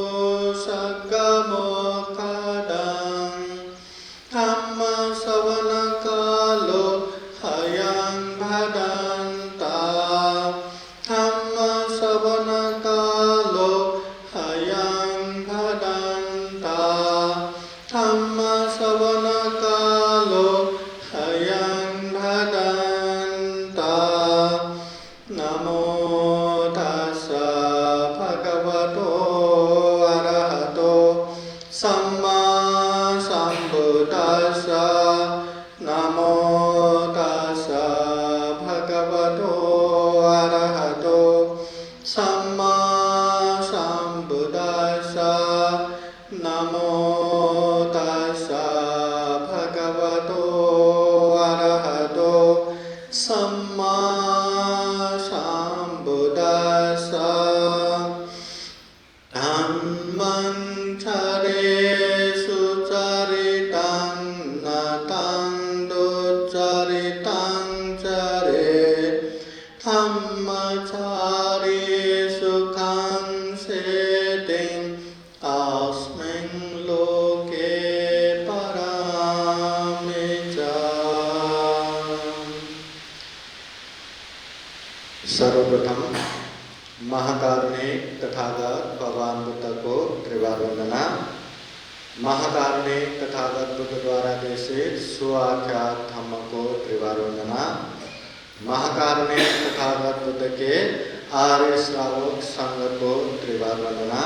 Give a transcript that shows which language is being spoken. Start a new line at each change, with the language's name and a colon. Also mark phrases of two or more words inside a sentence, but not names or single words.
Pali: सद्गमोक्षदं धम्मश्रवणकालो हयं भदन्ता धम्मश्रवणकालो हयं भदन्ता धम्मश्रवणकालो हयं भदन्ता। नमो तस्सा भगवतो अरहतो सम्मा सम्बुद्धास्सा नमो तस्सा भगवतो अरहतो सम्मा सम्बुद्धास्सा नमो तस्सा भगवतो अरहतो सम्मा सम्बुद्धास्सा। धम्मं चरेषु चरितं नतं दुच्चरितं चरेत् धम्मचारेषु संसिद्धिं अस्मिन् लोके परामि च।
Hindi: सर्वप्रथम महाकारुणिक तथागत भगवान बुद्ध को त्रिवार वंदना। महाकारुणिक तथागत बुद्ध द्वारा देशित सुआख्यात धम्म को त्रिवार वंदना। महाकारुणिक तथागत बुद्ध के आर्य श्रावक संघ को त्रिवार वंदना।